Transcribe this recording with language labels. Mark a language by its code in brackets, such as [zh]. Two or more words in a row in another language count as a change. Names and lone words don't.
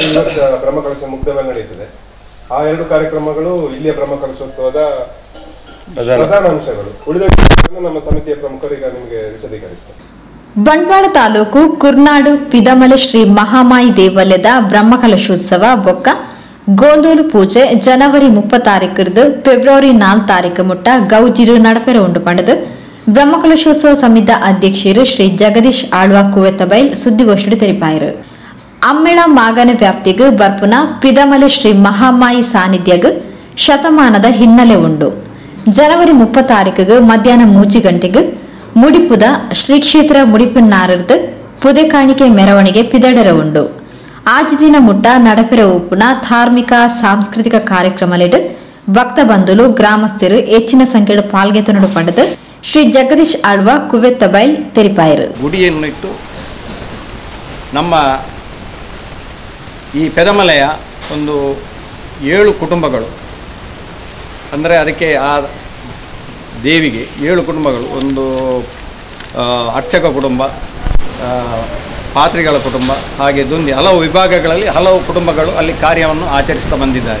[kn] ಈ ವರ್ಷ ಬ್ರಹ್ಮಕಲಶ ಮುಗ್ಧವಾಗಿ ನಡೀತದೆ. ಆ 2 ಕಾರ್ಯಕ್ರಮಗಳು ಇಲ್ಲಿಯ ಬ್ರಹ್ಮಕಲಶೋತ್ಸವದ ಪ್ರಧಾನ ಅಂಶಗಳು. ಉಳಿದ ನಮ್ಮ ಸಮಿತಿಯ ಪ್ರಮುಖರೀಗ ನಿಮಗೆ ವಿಶದೀಕರಿಸ್ತಾರೆ. [tcy] ಬಂಟ್ವಾಳ ತಾಲೂಕು ಕುರ್ನಾಡು ಪಿದಮಲೆ ಶ್ರೀ ಮಹಾಮಾಯಿ ದೇವಾಲಯದ ಬ್ರಹ್ಮಕಲಶೋತ್ಸವ ಬೊಕ್ಕ ಗೋಂದೋಲು ಪೂಜೆ ಜನವರಿ 30 ಫೆಬ್ರವರಿ 4 ಮುಟ್ಟ ಗೌಜಿರು ನಡಪೆರ ಉಂಡು ಪಂಡದು ಬ್ರಹ್ಮಕಲಶೋತ್ಸವ ಸಮಿತಿ ಅಧ್ಯಕ್ಷರು ಶ್ರೀ ಜಗದೀಶ್ ಆಳ್ವಾ ಕುವೆತ್ತಬೈಲ್ ಸುದ್ದಿಗೋಷ್ಠಿ ತೆರಿಪಾಯರು. ಅಮ್ಮೆಳ ಮಾಗನ ವ್ಯಾಪ್ತಿಗೂ ಬರ್ಪುನ ಪಿದಮಲೆ ಶ್ರೀ ಮಹಾಮಾಯಿ ಸಾನ್ನಿಧ್ಯಗೂ ಶತಮಾನದ ಹಿನ್ನೆಲೆ ಉಂಡು. ಜನವರಿ 30 ಮಧ್ಯಾಹ್ನ 3 ಗಂಟೆಗೆ ಮುಡಿಪುದ ಶ್ರೀ ಕ್ಷೇತ್ರ ಮುಡಿಪನ್ನಾರದ್ದು ಪುದೆ ಕಾಣಿಕೆ ಮೆರವಣಿಗೆ ಪಿದಡರ ಉಂಡು. ಆಜಿ ದಿನ ಮುಟ್ಟ ನಡಪೆರ ಉಪ್ಪುನ ಧಾರ್ಮಿಕ ಸಾಂಸ್ಕೃತಿಕ ಕಾರ್ಯಕ್ರಮಲೆಡ್ ಭಕ್ತ ಬಂಧುಲು ಗ್ರಾಮಸ್ಥರು ಹೆಚ್ಚಿನ ಸಂಖ್ಯೆಯ ಪಾಲ್ಗೆತನಡು ಪಡೆದು ಶ್ರೀ ಜಗದೀಶ್ ಆಳ್ವಾ ಕುವೆತ್ತಬೈಲ್ ತೆರಿಪಾಯರು. [kn] ಗುಡಿಯನ್ನಿಟ್ಟು ನಮ್ಮ ಈ ಪೆದಮಲೆಯ ಒಂದು 7 ಕುಟುಂಬಗಳು, ಅಂದರೆ ಅದಕ್ಕೆ ಆ ದೇವಿಗೆ 7 ಕುಟುಂಬಗಳು, ಒಂದು ಅರ್ಚಕ ಕುಟುಂಬ, ಪಾತ್ರಿಗಳ ಕುಟುಂಬ, ಹಾಗೆ ದುಂದಿ ಹಲವು ವಿಭಾಗಗಳಲ್ಲಿ ಹಲವು ಕುಟುಂಬಗಳು ಅಲ್ಲಿ ಕಾರ್ಯವನ್ನು ಆಚರಿಸ್ತಾ ಬಂದಿದ್ದಾರೆ.